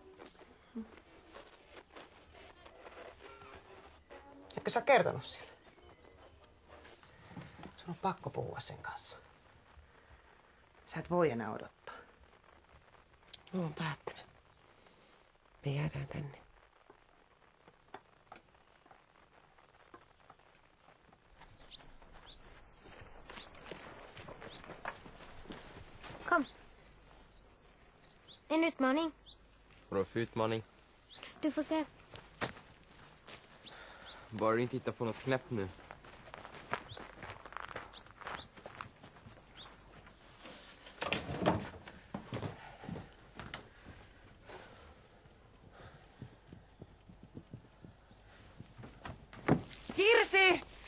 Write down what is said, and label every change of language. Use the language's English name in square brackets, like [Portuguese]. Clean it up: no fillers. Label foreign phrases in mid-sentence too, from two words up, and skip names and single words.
[Finnish] Etkö sä kertonut sille? Sun on pakko puhua sen kanssa. Sä et voi enää odottaa. Mä oon päättänyt. Me jäädään tänne. [Swedish] Kom. En utmaning. Vadå för utmaning? Du får se. Bara du inte hittar på något knäpp nu. Kirsi!